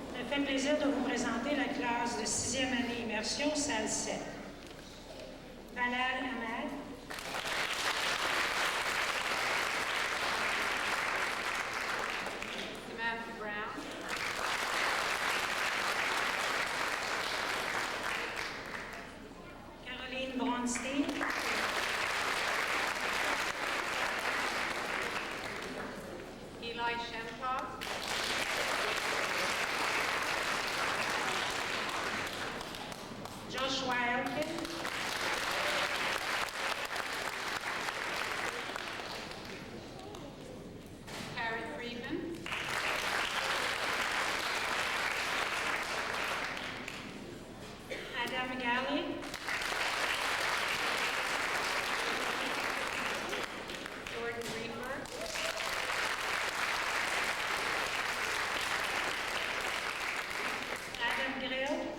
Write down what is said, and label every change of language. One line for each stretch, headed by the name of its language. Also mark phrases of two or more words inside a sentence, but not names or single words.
French: fait plaisir de vous présenter la classe de 6e année immersion, salle 7. Valère Hamel. Samantha Brown. Caroline Bronstein. Eli Shempov. Joshua Elkin. Karen Friedman. Adam Galley. Jordan Greenberg. Adam Grill.